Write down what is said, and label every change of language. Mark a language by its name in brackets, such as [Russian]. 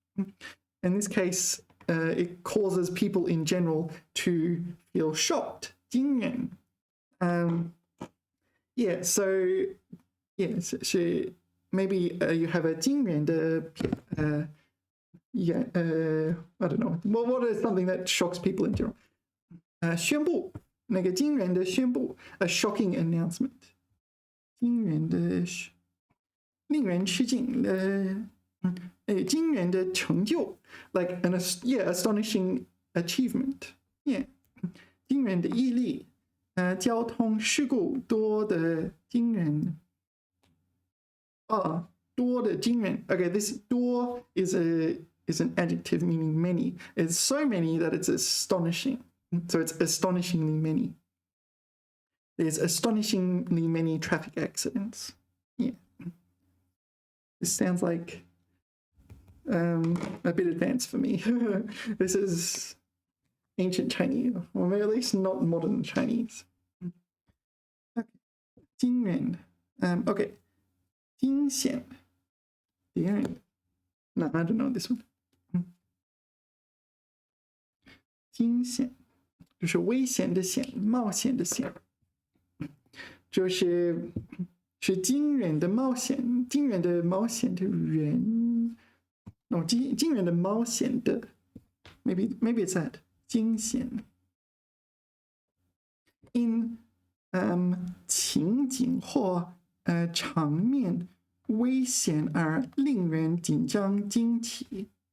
[English] In this case, it causes people in general to feel shocked. [Chinese] 惊人. [English] Yeah, so yes, maybe you have a 惊人的 I don't know. What is something that shocks people in general? [Chinese] 宣布，那个惊人的宣布 [English] a shocking announcement. [Chinese] 惊人的令人吃惊惊人的成就 [English] like an astonishing achievement. Yeah. [Chinese] 惊人的毅力交通事故多的惊人多的惊人 [English] Okay, this 多 is an adjective meaning many. It's so many that it's astonishing. So it's astonishingly many. There's astonishingly many traffic accidents. Yeah. This sounds like a bit advanced for me. This is ancient Chinese, or maybe at least not modern Chinese. Okay. 惊人 okay. 惊险 No, I don't know this one. [Chinese] 惊险就是危险的险，冒险的险，就是惊人的冒险，惊人的冒险的人，惊人的冒险的 ， [English] maybe it's that [Chinese] 惊险 in 情景或场面危险而令人紧张惊奇。